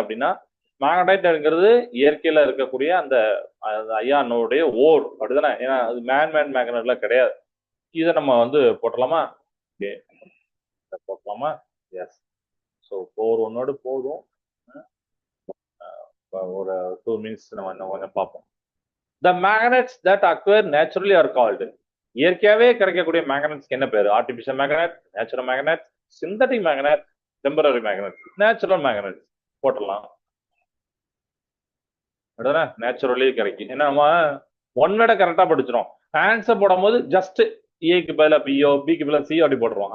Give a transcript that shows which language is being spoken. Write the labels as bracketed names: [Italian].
[Tamil] அப்படின்னா மேக்னடைட்ங்கிறது இயற்கையில இருக்கக்கூடிய அந்த அயானுடைய ஓர். அப்படிதானே? ஏன்னா அது மேன்மேன் மேக்னட்ல கிடையாது. இதை நம்ம வந்து போட்டலாமா? ஓகே, போட்டலாமா? எஸ். ஸோ 4 ஒன்னோடு போதும். ஒரு 2 மினிட்ஸ் நம்ம இன்னும் கொஞ்சம் பார்ப்போம். [English] The magnets that occur naturally are called. [Tamil] இயற்கையாவே கிடைக்கக்கூடிய மேக்னெட்ஸ்க்கு என்ன பேரு? Artificial magnet, natural magnet, synthetic magnet, temporary magnet. Natural magnet போட்டலாம். நேச்சுரலி கிடைக்கும். ஏன்னா நம்ம ஒன்னோட கரெக்டா படிச்சிடும். ஆன்சர் போடும் போது ஜஸ்ட் ஏக்கு பதில பிஓ, பிக்கு பதில சி அப்படி போட்டுருவோம்.